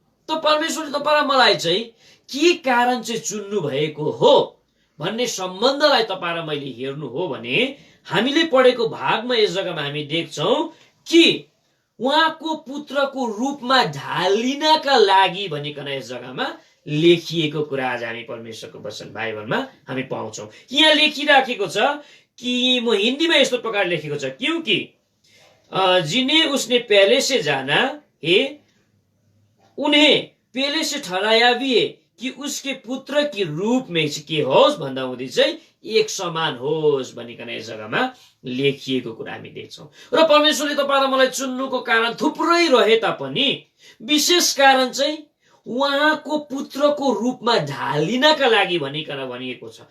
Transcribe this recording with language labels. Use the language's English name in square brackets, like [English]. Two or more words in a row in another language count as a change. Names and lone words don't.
[Nepali] त परमेश्वरले तपाईँ र मलाई चाहिँ के कारण चाहिँ चुन्नु भएको हो भन्ने सम्बन्धलाई तपाईँ र मैले हेर्नु हो भने हामीले पढेको भागमा यस जग्गामा हामी देख्छौं कि उहाँको पुत्रको रूपमा ढालिनका लागि भनिकन यस जग्गामा लेखिएको कुरा आज हामी परमेश्वरको वचन बाइबलमा हामी पाउँछौं। यहाँ लेखिराखेको छ कि म हिन्दीमा यस्तो प्रकार लेखेको छ, [Hindi] क्योंकि जिन्हें उसने पहले से जाना है उन्हें पहले से ठहराया भी है कि उसके पुत्र की रूप में [Nepali] के होस् भन्दा हुँदै चाहिँ एक समान होस् भनिकन यस जग्गामा लेखिएको कुरा हामी देख्छौं। र परमेश्वरले तपाईलाई मलाई चुन्नुको कारण थुप्रै रहे तापनि विशेष कारण चाहिँ उहाँको पुत्रको रूपमा ढालिनका लागि भनिकन भनिएको छ।